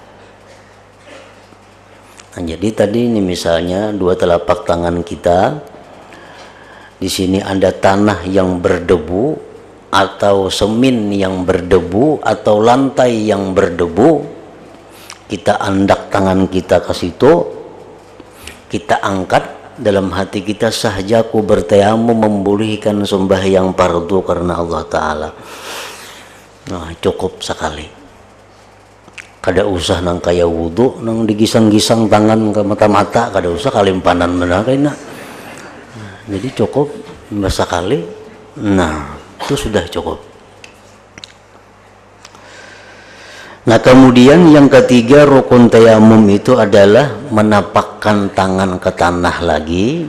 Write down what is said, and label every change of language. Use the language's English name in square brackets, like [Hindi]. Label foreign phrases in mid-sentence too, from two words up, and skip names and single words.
[Indonesian] Nah, jadi tadi ini misalnya dua telapak tangan kita, di sini ada tanah yang berdebu atau semen yang berdebu atau lantai yang berdebu, kita andak tangan kita ke situ, kita angkat dalam hati kita, sahjaku bertayamum membolehkan sembahyang fardu karena Allah Ta'ala. Nah, cukup sekali. [Banjar] Kada usah nang kaya wudu, nang digisang-gisang tangan ke mata-mata, kada usah kalimpanan benar kayaknya. [Indonesian] Jadi cukup sekali. Nah, itu sudah cukup. Nah, kemudian yang ketiga rukun tayamum itu adalah menapakkan tangan ke tanah lagi.